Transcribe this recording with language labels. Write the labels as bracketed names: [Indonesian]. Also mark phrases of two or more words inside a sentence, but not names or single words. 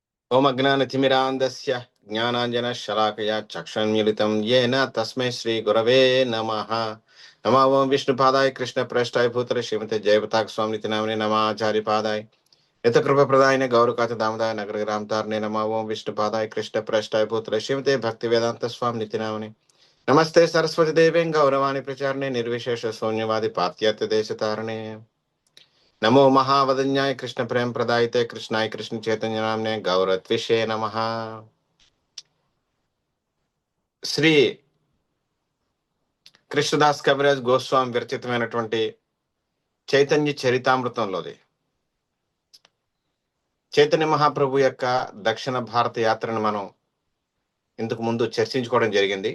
[Sanskrit] ఓం అజ్ఞానతిమిరాంధస్య జ్ఞానాంజనశలాకయా చక్షున్మిలితం येन తస్మై శ్రీ గురవే నమః. నమో ఓం విష్ణుపాదాయ కృష్ణప్రేష్టాయ భూతలే శ్రీమతే జయపతాక స్వామినితి నామినే నమాచార్యపాదాయ యతకృపప్రదాయనే గౌరకాత దామదాయ నగరగ్రామతారనే నమో ఓం విష్ణుపాదాయ కృష్ణప్రేష్టాయ భూతలే శ్రీమతే భక్తి వేదాంత స్వామినితి నామినే నమస్తే సరస్వతి దేవేం గౌరవాణి ప్రచారణే నిర్విశేష శూన్యవాది పాశ్చాత్య దేశతారణే నమో महावदन्याय कृष्ण प्रेम प्रदायते कृष्णाय कृष्ण चैतन्य नामने गौरत्विषे नमः. [Telugu] శ్రీ కృష్ణదాస్ కవిరాజ్ గోస్వామి విరచితమైనటువంటి చైతన్య చరితామృతంలోది చైతన్య మహాప్రభు యొక్క దక్షిణ భారత యాత్రను మనం ఇంతకు ముందు చర్చించుకోవడం జరిగింది.